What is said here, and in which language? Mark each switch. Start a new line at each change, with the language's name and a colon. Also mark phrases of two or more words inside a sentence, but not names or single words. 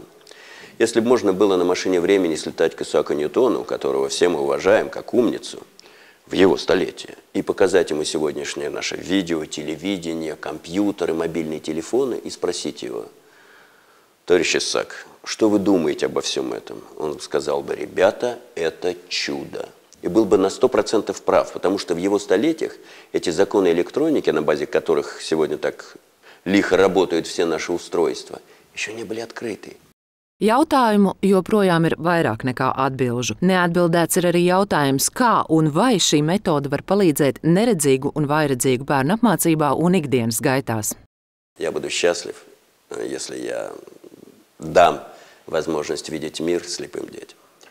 Russian: Если бы можно было на машине времени слетать к Исааку Ньютону, которого все мы уважаем как умницу, в его столетие, и показать ему сегодняшнее наше видео, телевидение, компьютеры, мобильные телефоны и спросить его: товарищ Исаак, что вы думаете обо всем этом? Он сказал бы: ребята, это чудо. И был бы на 100% прав, потому что в его столетиях эти законы электроники, на базе которых сегодня так лихо работают все наши устройства, еще не были открыты.
Latvian: Jautājumu joprojām ir vairāk nekā atbilžu. Neatbildēts ir arī jautājums, kā un vai šī metode var palīdzēt neredzīgu un vājredzīgu bērnu apmācībā un ikdienas gaitās.
Russian: Я буду счастлив, если я дам возможность видеть мир слепым детям.